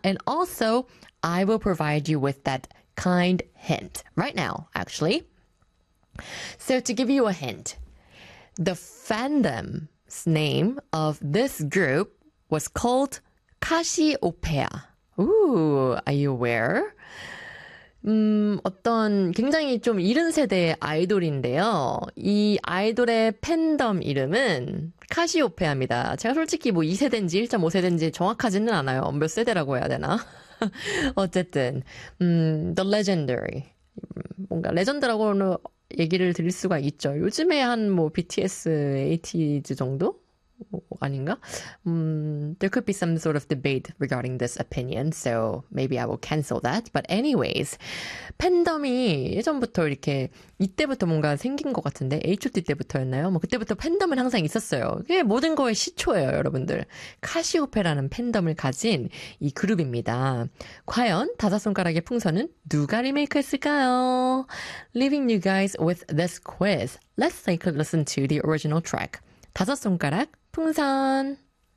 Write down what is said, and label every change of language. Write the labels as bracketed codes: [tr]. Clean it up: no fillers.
[en] And also, I will provide you with that kind hint right now, actually. So to give you a hint, the fandom's name of this group was called Cassiopeia. Ooh, are you aware? [ko] 어떤 굉장히 좀 이른 세대의 아이돌인데요. 이 아이돌의 팬덤 이름은 Cassiopeia입니다. 제가 솔직히 뭐 2세대인지 1.5세대인지 정확하지는 않아요. 몇 세대라고 해야 되나? 어쨌든 [en] the legendary. [ko] 뭔가 레전드라고는 얘기를 드릴 수가 있죠. 요즘에 한 뭐 BTS, ATEEZ 정도? 아닌가? [en] There could be some sort of debate regarding this opinion, so maybe I will cancel that. But anyways, [ko] 팬덤이 예전부터 이렇게 이때부터 뭔가 생긴 것 같은데 H.O.T 때부터였나요? 뭐 그때부터 팬덤은 항상 있었어요. 이게 모든 거의 시초예요, 여러분들. 카시오페라는 팬덤을 가진 이 그룹입니다. 과연 다섯 손가락의 풍선은 누가 리메이크했을까요? [en] Leaving you guys with this quiz, let's take a listen to the original track. 다섯 손가락 풍선